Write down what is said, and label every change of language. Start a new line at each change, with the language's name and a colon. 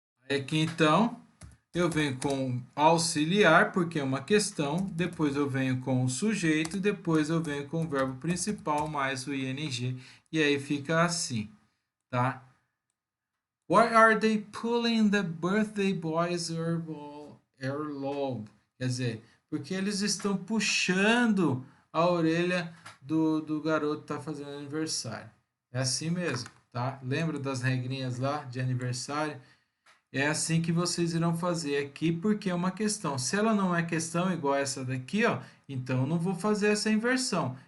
Portuguese: Aqui então, eu venho com auxiliar, porque é uma questão, depois eu venho com o sujeito, depois eu venho com o verbo principal mais o ing, e aí fica assim, tá?
English: Why are they pulling the birthday boy's earlobe?
Portuguese: Quer dizer, porque eles estão puxando a orelha do garoto que está fazendo aniversário. É assim mesmo, tá? Lembra das regrinhas lá de aniversário? É assim que vocês irão fazer aqui, porque é uma questão. Se ela não é questão igual essa daqui, ó, então eu não vou fazer essa inversão.